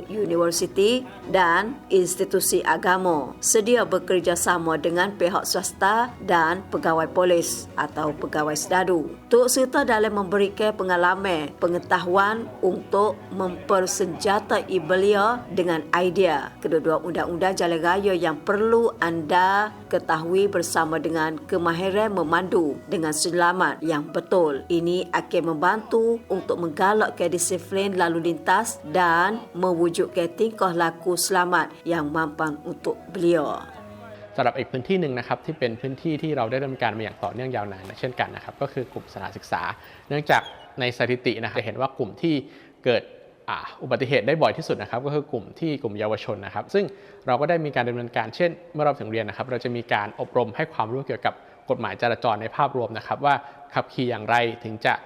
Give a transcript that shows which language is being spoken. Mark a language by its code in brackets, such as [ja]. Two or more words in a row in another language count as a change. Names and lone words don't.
[ms] universiti dan institusi agama sedia bekerjasama dengan pihak swasta dan pegawai polis atau pegawai sedadu turut serta dalam memberikan pengalaman pengetahuan untuk mempersenjatai belia dengan idea kedua-dua undang-undang jalan raya yang perlu anda ketahui bersama dengan kemahiran memandu dengan selamat yang betul. Ini akan membantu untuk menggalakkan disiplin lalu lintas dan mewujudkan tingkah laku selamat yang mampan untuk beliau. [th] สำหรับอีกพื้นที่หนึ่งนะครับที่เป็นพื้นที่ที่เราได้ดำเนินการมาอย่างต่อเนื่องยาวนานเช่นกันนะครับก็คือกลุ่มสถานศึกษาเนื่องจากในสถิตินะครับจะเห็นว่ากลุ่มที่เกิดอุบัติเหตุได้บ่อยที่สุดนะครับก็คือกลุ่มเยาวชนนะครับซึ่งเราก็ได้มีการดำเนินการเช่นเมื่อเราถึงเรียนนะครับเราจะมีการอบรมให้ความรู้เกี่ยวกับกฎหมายจราจรในภาพรวมนะครับว่าขับขี่อย่างไรถึงจะ